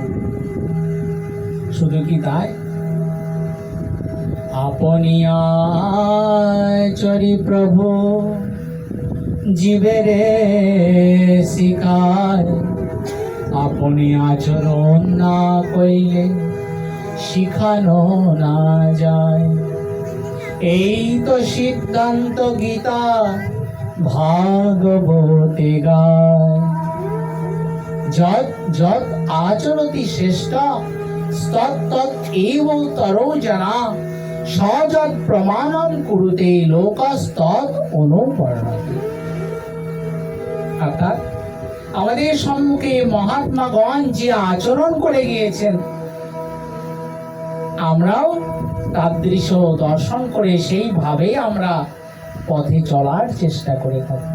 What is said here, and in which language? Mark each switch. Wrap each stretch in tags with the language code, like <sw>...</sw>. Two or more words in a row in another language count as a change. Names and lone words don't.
<bn>শুধু কি তাই, আপনিয়া চরি প্রভু জীবেরে শিখায়, আপনি আচরণ না কইলে শিখানো না যায়। এই তো সিদ্ধান্ত গীতা ভাগবতে গায়।</bn> <sa>যৎ যৎ আচরতি শ্রেষ্ঠ তৎ এব তরো জনা, সযৎ প্রমাণম কুরুতে লোকস্তৎ অনুপর্ণতি।</sa> <bn>অর্থাৎ আমাদের সম্মুখে মহাত্মাগণ যে আচরণ করে গিয়েছেন, আমরাও তাদৃশ দর্শন করে সেইভাবে আমরা পথে চলার চেষ্টা করে থাকি।</bn>